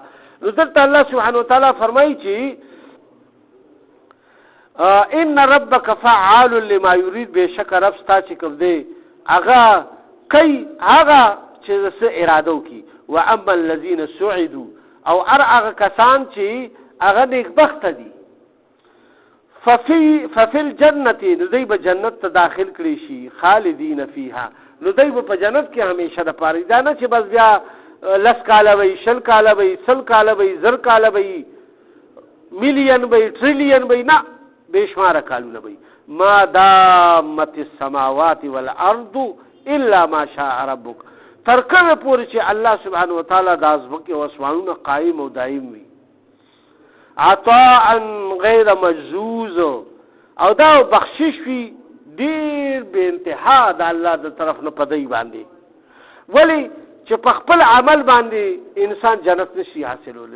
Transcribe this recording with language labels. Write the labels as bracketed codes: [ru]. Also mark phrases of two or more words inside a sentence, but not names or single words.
[ps] نو دلته الله [ar] سبحانه وتعالی [ps] فرمایي چې [ar] ان ربک فعال لما یرید [ps] بېشکه رب ستا چې کوم دی هغه کوي هغه چې څه اراده وکړي. [ar] واما الذين سعدوا [ps] او هغه کسان چې هغه نیکبخته دي [ar] ففي الجنة [ps] نو دی به جنت ته داخل کړي شي [ar] خالدین فیها [ps] نو دی به په جنت کې همیشه د پاره دا نه چې بس بیا 10 کاله وي 20 کاله وي 100 کاله وي 1000 کاله وي مليون وي ټریلیون وي نه بشمار کالونه وي [ar] ما دامت السماوات والارض الا ما شاء ربك [ps] تر کومه پورې چې الله [ar] سبحانه وتعالی [ps] د ازمکه او اسمانونو قائم او دائم وي [ar] عطاء غیر مجزوز [ps] او دا بخشش وی ډیر به انتها د الله د طرف نه پدای باندې ولی چې په خپل عمل باندې انسان جنت نشي حاصلولی.